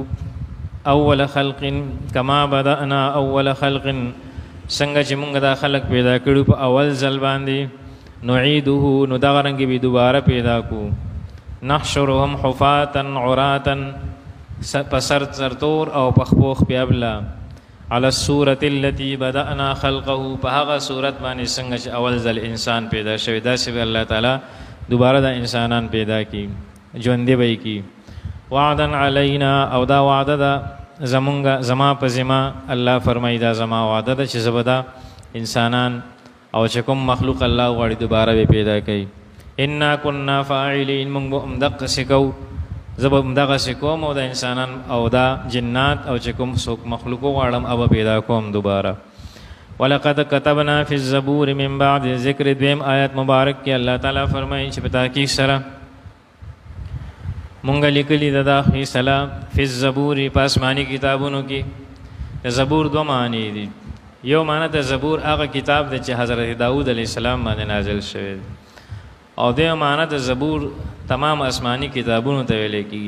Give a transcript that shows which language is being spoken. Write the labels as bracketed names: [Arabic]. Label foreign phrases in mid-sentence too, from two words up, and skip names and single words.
[Arabic] اول خلق کما بدأنا اول خلق، [Pashto] څنګه چې مونږ دا خلق پیدا کړو په اول ځل باندې. نعیده، نو دغه رنګې به دوباره پیدا کو. [Arabic] نحشرهم حفاتا عراتا، [Pashto] په سر سرتور او په خپوخ پیابلا. [Arabic] على الصورة التي بدأنا خلقه، [Pashto] په هغه صورت باندې څنګه چې اول ځل انسان پیدا شوی داسې به الله تعالی دوباره د انسانان پیدا کی، ژوندي به یې کی. [Arabic] وعدا علینا، [Pashto] او دا وعده ده زمونږ زما په ذمه. الله فرمایي دا زما وعده ده چې زه به دا انسانان او چې کوم مخلوق الله غواړي دوباره به پیدا کوي. [Arabic] انا كنا فاعلین، [Pashto] موږ به همدقسې کوو، زه به همدغسې کوم او د انسانان او دا جنات او چې کوم څوک مخلوق غواړم هغه پیدا کوم دوباره. [Arabic] ولقد كتبنا في الزبور من بعد ذکر. [Pashto] دویم آیت مبارک کې الله تعالی فرمایي چې په تحقیق سره مونږ لیکلي د دا فیصله [Arabic] فی الزبور [Pashto] په آسماني کتابونو کې. د زبور دوه معنی دي. یو معنی د زبور هغه کتاب دی چې حضرت داود علیه السلام باندې نازل شوی دی، او د معنی د زبور تمام آسماني کتابونو ته ویل کېږي.